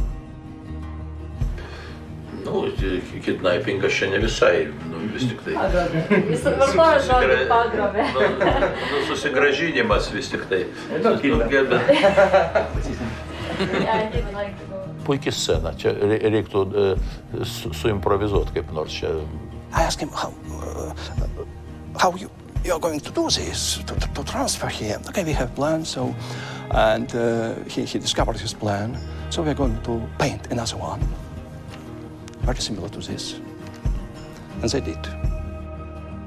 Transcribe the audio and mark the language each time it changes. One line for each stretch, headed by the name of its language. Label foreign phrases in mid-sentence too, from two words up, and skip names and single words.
Lithuanian: Nu, kidnappingas čia ne visai, vis tik tai. Jis vartoja žodį pagrobė. Susigrąžinimas vis tik tai. Puikiai scena, čia reiktų suimprovizuoti kaip nors čia.
English: I asked him, how you're going to do this, to transfer here? Okay, we have plans, so, and he discovered his plan, so we're going to paint another one, very similar to this. And they did.